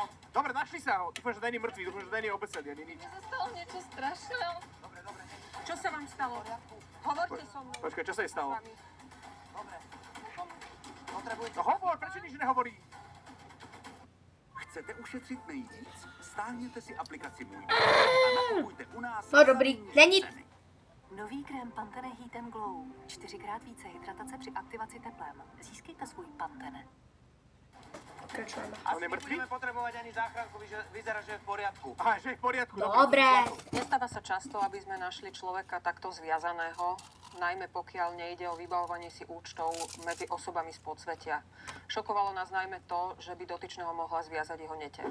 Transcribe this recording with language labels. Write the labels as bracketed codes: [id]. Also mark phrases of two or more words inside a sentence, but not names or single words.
[sk] Dobre, našli sa ho. Dúfam, že není mŕtvý, dúfam, že není obesený ani nič. Mne sa stalo niečo strašné. Čo sa vám stalo? Hovorte so mnou. Počkaj, čo sa jej stalo? Potrebujete... No hovor, prečo nič nehovorí? [cs] Chcete ušetřit nejvíc? Stáhněte si aplikaci Můj Dům a nakupujte u nás. No dobrý, není... Nový krém Pantene Heat and Glow. 4x více hydratace při aktivaci teplem. Získejte svůj Pantene. Pokračujeme. [sk] On je mŕtvý? potrebovať ani záchranku, vyzerá, že je v poriadku. Aha, že je v poriadku. Dobre. Nestáva sa často, aby sme našli človeka takto zviazaného, najmä pokiaľ nejde o vybavovanie si účtov medzi osobami z podsvetia. Šokovalo nás najmä to, že by dotyčného mohla zviazať jeho neteľ.